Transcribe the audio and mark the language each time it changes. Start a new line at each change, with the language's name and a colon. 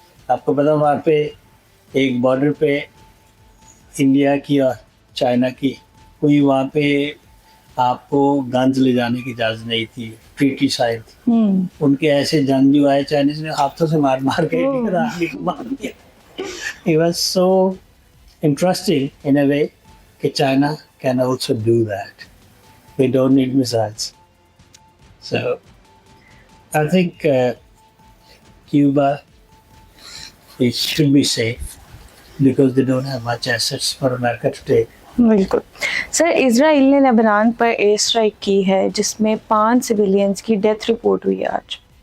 Urdu: آپ کو پتا وہاں پہ ایک بارڈر پہ انڈیا کی اور چائنا کی کوئی, وہاں پہ آپ کو گنز لے جانے کی اجازت نہیں تھی, ٹریٹی سائن تھی. ان کے ایسے جنگ جو آئے چائنیز نے ہاتھوں سے مار کے مار دیا.
English: It was so interesting in a way
Urdu: کہ
English: China can also do that. They don't need missiles. So I think Cuba, it should be safe because they don't have much assets for America to take.
Urdu: بالکل. سر, اسرائیل نے لبنان per year strike کی ہے جس میں 5 civilians کی death report ہوئی ہے آج.